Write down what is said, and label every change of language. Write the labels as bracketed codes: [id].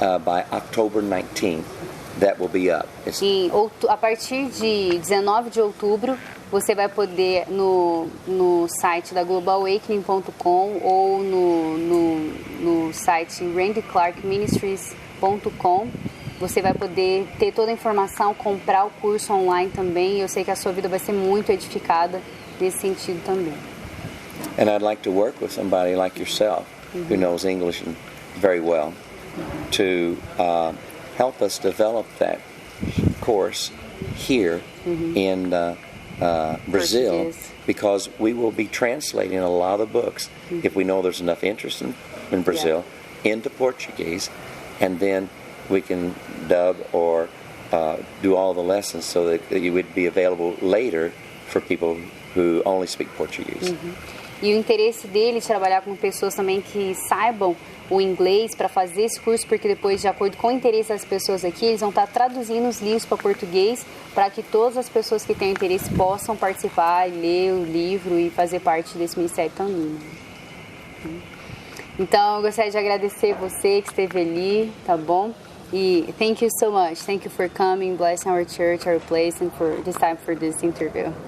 [en] by October 19th, that will be up. [pt] A partir de 19 de outubro, você vai poder no site da globalawakening.com ou no site randyclarkministries.com. Você vai poder ter toda a informação, comprar o curso online também. Eu sei que a sua vida vai ser muito edificada nesse sentido também. [en] And I'd like to work with somebody like yourself who knows English very well to help us develop that course here in Brazil, Portuguese. because we will be translating a lot of books if we know there's enough interest in Brazil into Portuguese, and then we can dub or do all the lessons so that it would be available later for people who only speak Portuguese. E o interesse dele de trabalhar com pessoas também que saibam o inglês para fazer esse curso, porque depois, de acordo com o interesse das pessoas aqui, eles vão estar traduzindo os livros para português para que todas as pessoas que têm interesse possam participar, ler o livro e fazer parte desse ministério tão lindo. [pt] Então, eu gostaria de agradecer você que esteve ali, tá bom? [en] E thank you so much. Thank you for coming, blessing our church, our place, and for this time for this interview.